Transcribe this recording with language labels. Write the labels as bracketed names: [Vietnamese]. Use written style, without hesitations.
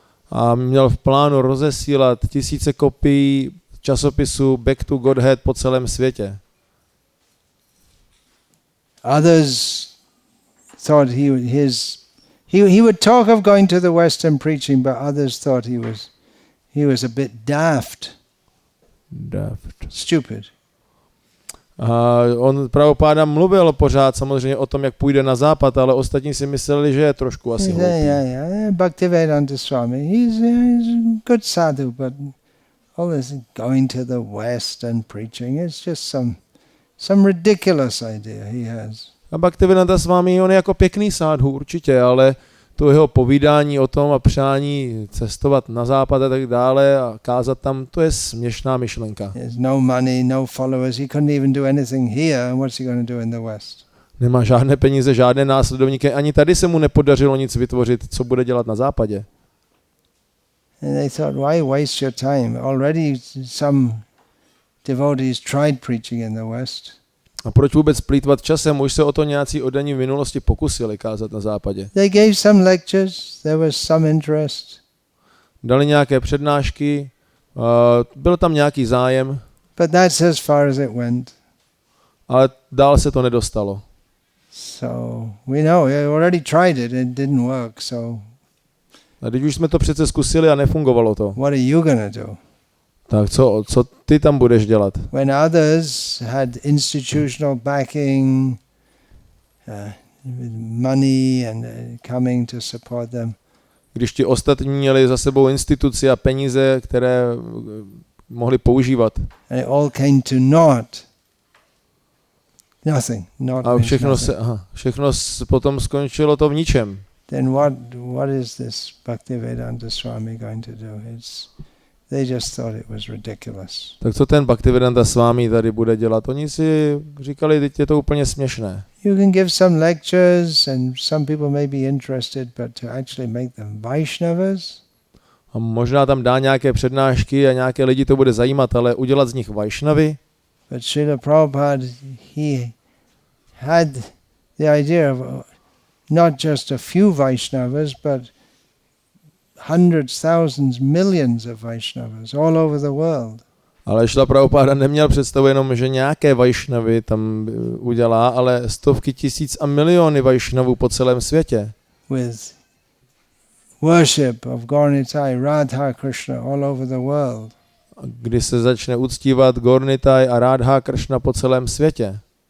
[Czech] A měl v plánu rozesílat tisíce kopií časopisu Back to Godhead po celém světě. [English] Others thought he would talk of going to the West and preaching, but others thought he was a bit daft. Stupid. [Czech] A on Prabhupada mluvil pořád samozřejmě o tom, jak půjde na západ, ale ostatní si mysleli, že je trošku asi hloupý. [English] Yeah. Bhaktivedanta Swami, he's a good sadhu, but all this going to the West and preaching, it's just some ridiculous idea he has. [Czech] A Bhaktivedanta Swami, on je jako pěkný sádhu určitě, ale to jeho povídání o tom a přání cestovat na západ a tak dále a kázat tam, to je směšná myšlenka. [English] There's no money, no followers, he couldn't even do anything here, what's he going to do in the West? [Czech] Nemá žádné peníze, žádné následovníky, ani tady se mu nepodařilo nic vytvořit, co bude dělat na západě. [English] And they thought, why waste your time? Already some devotees tried preaching in the West. [Czech] A proč vůbec plýtvat časem? Už se o to nějací oddaní v minulosti pokusili kázat na západě. [English] They gave some lectures, there was some interest. [Czech] Dali nějaké přednášky, byl tam nějaký zájem. [English] But that's as far as it went. [Czech] Ale dál se to nedostalo. [English] So we know, we already tried it, it didn't work, so. [Czech] A když už jsme to přece zkusili a nefungovalo to. [English] What are you gonna do? [Czech] Tak co ty tam budeš dělat? [English] When others had institutional backing, with money and coming to support them. [Czech] Když ti ostatní měli za sebou instituci a peníze, které mohli používat. [English] And it all came to naught. Nothing. [Czech] A všechno potom skončilo to v ničem. [English] Then what is this Bhaktivedanta Swami going to do? They just thought it was ridiculous. [Czech] Tak co ten Bhaktivedanta Swami tady bude dělat? Oni si říkali, teď je to úplně směšné. [English] You can give some lectures and some people may be interested, but to actually make them Vaishnavas? [Czech] A možná tam dá nějaké přednášky a nějaké lidi to bude zajímat, ale udělat z nich Vaishnavy? [English] But Srila Prabhupada, he had the idea of not just a few Vaishnavas, but hundreds, thousands, millions of Vaishnavas all over the world. [Czech] Ale Srila Prabhupada neměl představu jenom, že nějaké Vaishnavy tam udělá, ale stovky tisíc a miliony Vaishnavů po celém světě. [English] With worship of Gaurnitai, Radha Krishna all over the world. [Czech] Kdy se začne uctívat Gaurnitai a Radha Krishna po celém světě.